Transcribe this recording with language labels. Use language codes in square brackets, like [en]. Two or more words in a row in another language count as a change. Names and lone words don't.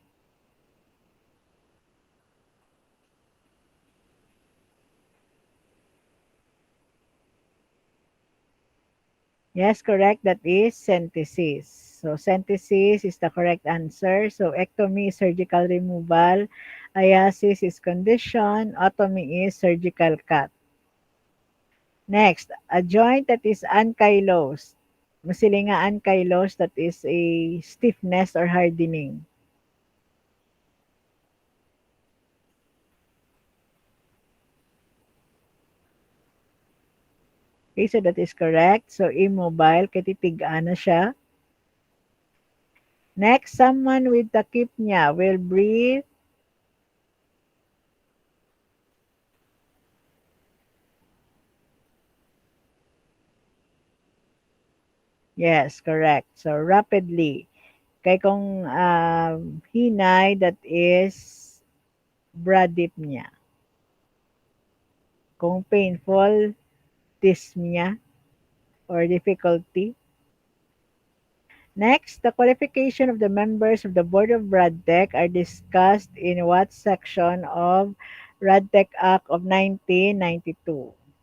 [en] Yes, correct. That is centesis. So centesis is the correct answer. So ectomy is surgical removal. Iasis is condition. Otomy is surgical cut. Next, a joint that is ankylosed. [ceb] Masili nga ankylosed, [en] that is a stiffness or hardening. Okay, so that is correct. So immobile, [ceb] katitigaan na siya. [en] Next, someone with tachypnea will breathe. Yes, correct. So rapidly. [ceb] Kay kung hinay, [en] that is bradypnea. Kung painful, dyspnea or difficulty. Next, the qualification of the members of the Board of RadTech are discussed in what section of RadTech Act of 1992?